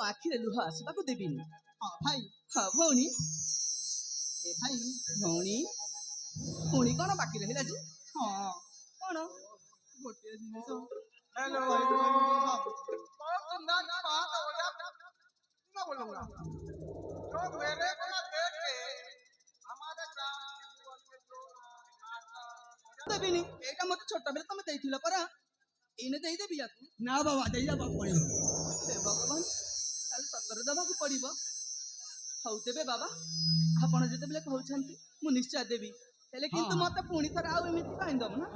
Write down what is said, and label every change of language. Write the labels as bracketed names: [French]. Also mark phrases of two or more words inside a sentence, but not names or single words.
[Odia] ଆଖିରେ ଲୁହ ଆସିବାକୁ ଦେବିନି। ହଁ ଭାଇ ହଁ ଭଉଣୀ, ଏ ଭାଇ ଭଉଣୀ ପୁଣି କଣ ବାକି ରହିଲା ଯେ? ହଁ କଣ? ଗୋଟିଏ ଜିନିଷ କହିବି କହିବି ବୋଲି ଭାବୁଛି। [Hindi] बहुत सुंदर सी बात हो गया मैं बोलूंगा जो मेरे को ना देख के हमारे ग्राम के युवक के जो नाटक [Odia] ଦେବିନି। ଏଇଟା ମତେ ଛୋଟ ବେଳେ ତମେ ଦେଇଥିଲ ପରା, ଏଇନେ ଦେଇଦେବି ୟାକୁ। ନା ବାବା ଦେଇଦେବାକୁ ପଡ଼ିବ। ହେ ଭଗବାନ, ତାହେଲେ ସତରେ ଦେବାକୁ ପଡିବ। ହଉ ତେବେ ବାବା, ଆପଣ ଯେତେବେଳେ କହୁଛନ୍ତି ମୁଁ ନିଶ୍ଚୟ ଦେବି, ହେଲେ କିନ୍ତୁ ହଁ। ମତେ ପୁଣି ଥରେ ଆଉ ଏମିତି କାହିଁ ଦବ ନା?